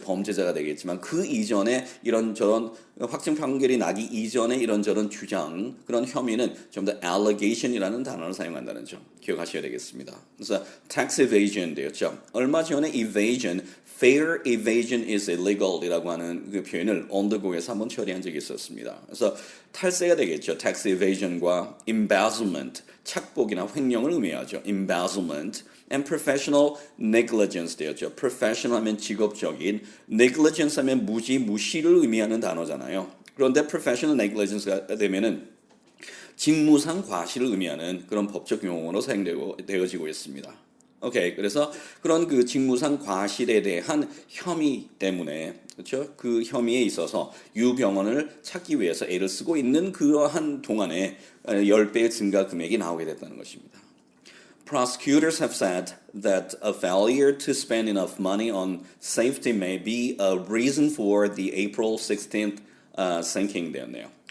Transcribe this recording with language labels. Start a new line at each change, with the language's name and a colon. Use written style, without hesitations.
Korean: 범죄자가 되겠지만 그 이전에 이런저런 확정 판결이 나기 이전에 이런저런 주장 그런 혐의는 좀 더 allegation이라는 단어를 사용한다는 점 기억하셔야 되겠습니다. 그래서 tax evasion 되었죠. 얼마 전에 evasion,
English: fair evasion is illegal
Korean: 이라고 하는 그 표현을 언더고에서 한번 처리한 적이 있었습니다. 그래서 탈세가 되겠죠. tax evasion과 embezzlement, 착복이나 횡령을 의미하죠.
English: embezzlement and professional negligence
Korean: 되었죠. professional 하면 직업적인, negligence 하면 무시를 의미하는 단어잖아요. 그런데 professional negligence가 되면은 직무상 과실을 의미하는 그런 법적 용어로 사용되어지고 있습니다. 오케이, 그래서 그런 그 직무상 과실에 대한 혐의 때문에 그렇죠? 그 혐의에 있어서 유병원을 찾기 위해서 애를 쓰고 있는 그러한 동안에 10배의 증가 금액이 나오게 됐다는 것입니다.
English: Prosecutors have said that a failure to spend enough money on safety may be a reason for the April 16th sinking
Korean: 되었네요.